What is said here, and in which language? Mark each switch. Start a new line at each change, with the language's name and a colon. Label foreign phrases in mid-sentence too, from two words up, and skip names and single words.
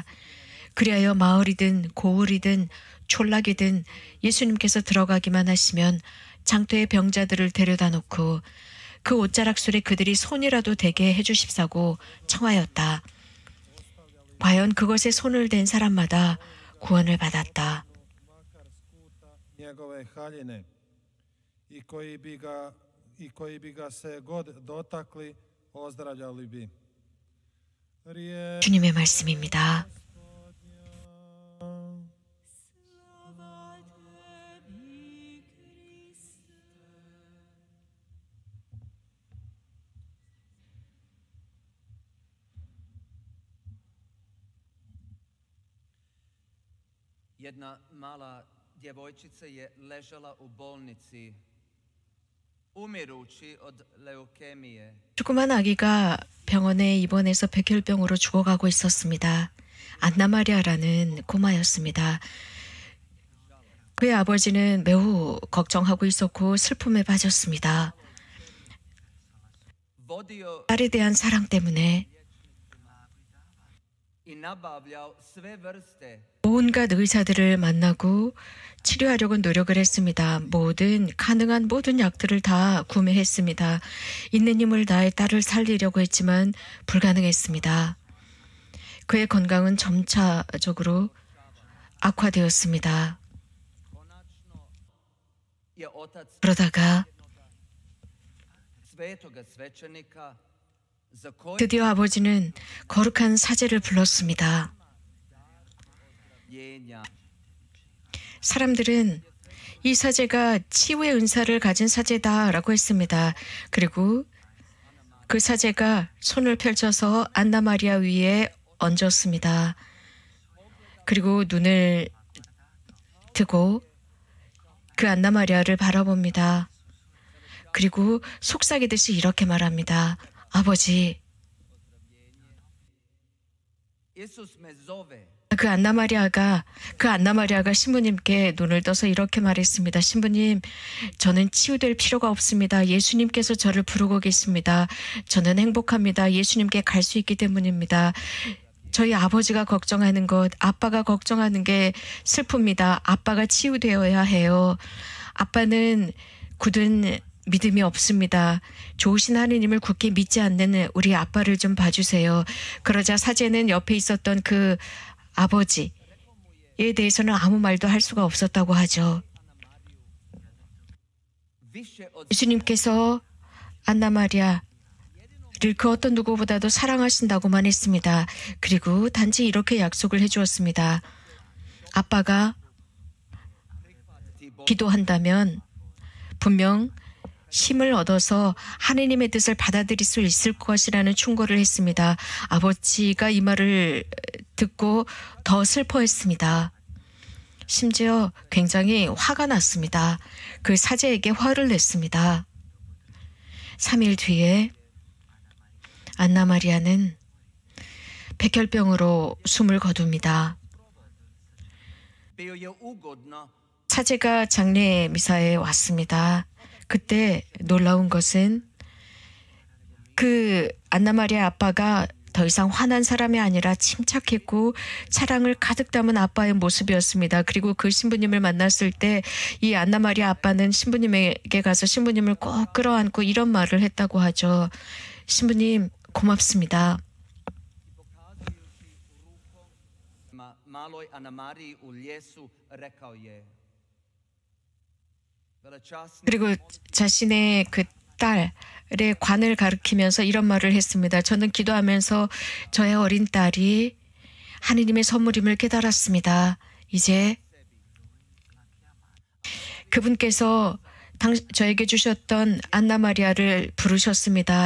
Korean: 그리하여 마을이든 고을이든 촌락이든 예수님께서 들어가기만 하시면 장터의 병자들을 데려다 놓고 그 옷자락 소리 그들이 손이라도 대게 해주십사고 청하였다. 과연 그것에 손을 댄 사람마다 구원을 받았다.
Croatian: njegove haljine i koji bi ga se god dotakli, ozdravljali bi.
Korean: 주님의 말씀입니다.
Croatian: Slava tebi, Kriste. Jedna mala djevojčica je ležala u bolnici, umirući od leukemije.
Korean: 조그만 아기가 병원에 입원해서 백혈병으로 죽어가고 있었습니다. 안나 마리아라는 꼬마였습니다. 그의 아버지는 매우 걱정하고 있었고 슬픔에 빠졌습니다.
Croatian: Vodio
Korean: 딸에 대한 사랑 때문에
Croatian: i nabavljao sve vrste
Korean: 온갖 의사들을 만나고 치료하려고 노력을 했습니다. 가능한 모든 약들을 다 구매했습니다. 있는 힘을 다해 딸을 살리려고 했지만 불가능했습니다. 그의 건강은 점차적으로 악화되었습니다.
Croatian: je otac
Korean: 그러다가
Croatian: svetoga svećenika za koji
Korean: 드디어 아버지는 거룩한 사제를 불렀습니다. jenja 사람들은 이 사제가 치유의 은사를 가진 사제다라고 했습니다. 그리고 그 사제가 손을 펼쳐서 안나 마리아 위에 얹었습니다. 그리고 눈을 뜨고 그 안나 마리아를 바라봅니다. 그리고 속삭이듯이 이렇게 말합니다. 아버지,
Croatian: Isus me zove.
Korean: 그 안나 마리아가 신부님께 눈을 떠서 이렇게 말했습니다. 신부님, 저는 치유될 필요가 없습니다. 예수님께서 저를 부르고 계십니다. 저는 행복합니다. 예수님께 갈 수 있기 때문입니다. 저희 아버지가 걱정하는 것, 아빠가 걱정하는 게 슬픕니다. 아빠가 치유되어야 해요. 아빠는 굳은 믿음이 없습니다. 좋으신 하느님을 굳게 믿지 않는 우리 아빠를 좀 봐주세요. 그러자 사제는 옆에 있었던 그 아버지에 대해서는 아무 말도 할 수가 없었다고 하죠.
Croatian: Više od
Korean: 예수님께서 안나 마리아를 그 어떤 누구보다도 사랑하신다고만 했습니다. 그리고 단지 이렇게 약속을 해주었습니다. 아빠가 기도한다면 분명 힘을 얻어서 하느님의 뜻을 받아들일 수 있을 것이라는 충고를 했습니다. 아버지가 이 말을 듣고 더 슬퍼했습니다. 심지어 굉장히 화가 났습니다. 그 사제에게 화를 냈습니다. 3일 뒤에 안나 마리아는 백혈병으로 숨을 거둡니다.
Croatian: bio je ugodno
Korean: 사제가 장례 미사에 왔습니다. 그때 놀라운 것은 그 안나 마리아 아빠가 더 이상 화난 사람이 아니라 침착했고 사랑을 가득 담은 아빠의 모습이었습니다. 그리고 그 신부님을 만났을 때 이 안나 마리아 아빠는 신부님에게 가서 신부님을 꼭 끌어안고 이런 말을 했다고 하죠. 신부님, 고맙습니다.
Croatian: maloj Ana Mariji u ljesu rekao je velečasni
Korean: 그리고 자신의 그 딸의 관을 가리키면서 이런 말을 했습니다. 저는 기도하면서 저의 어린 딸이 하느님의 선물임을 깨달았습니다. 이제 그분께서 저에게 주셨던 안나 마리아를 부르셨습니다.